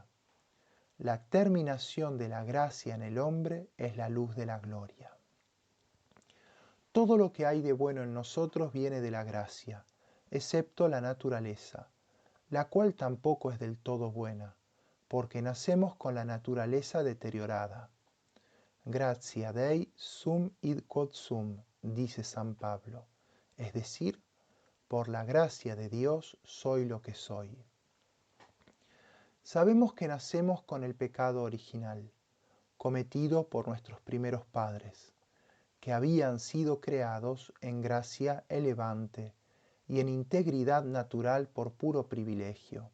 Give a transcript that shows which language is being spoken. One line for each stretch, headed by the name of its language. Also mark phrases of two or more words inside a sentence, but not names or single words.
Spanish: La terminación de la gracia en el hombre es la luz de la gloria. Todo lo que hay de bueno en nosotros viene de la gracia, excepto la naturaleza, la cual tampoco es del todo buena, porque nacemos con la naturaleza deteriorada.
Latin: Gratia Dei sum id quod sum,
Spanish: dice San Pablo, es decir, por la gracia de Dios soy lo que soy. Sabemos que nacemos con el pecado original, cometido por nuestros primeros padres, que habían sido creados en gracia elevante y en integridad natural por puro privilegio.